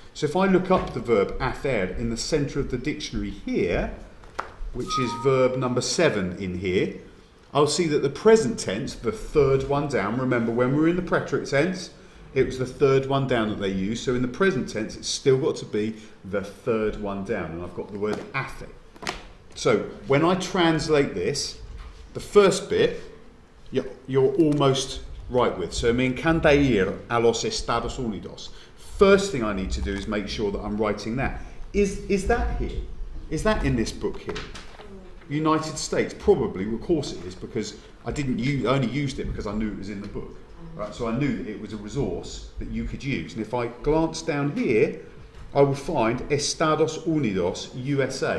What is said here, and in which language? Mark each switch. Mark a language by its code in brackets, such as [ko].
[en] So if I look up the verb hacer in the centre of the dictionary here, which is verb number 7 in here, I'll see that the present tense, the third one down, remember when we were in the preterite tense, it was the third one down that they used. So in the present tense, it's still got to be the third one down. And I've got the word hace. So when I translate this, the first bit, you're almost right with. [es] So me encanta ir a los Estados Unidos. [en] First thing I need to do is make sure that I'm writing that. Is that here? Is that in this book here? United States? Probably, of course it is, because I only used it because I knew it was in the book. Right? So I knew that it was a resource that you could use. And if I glance down here, I will find Estados Unidos, USA.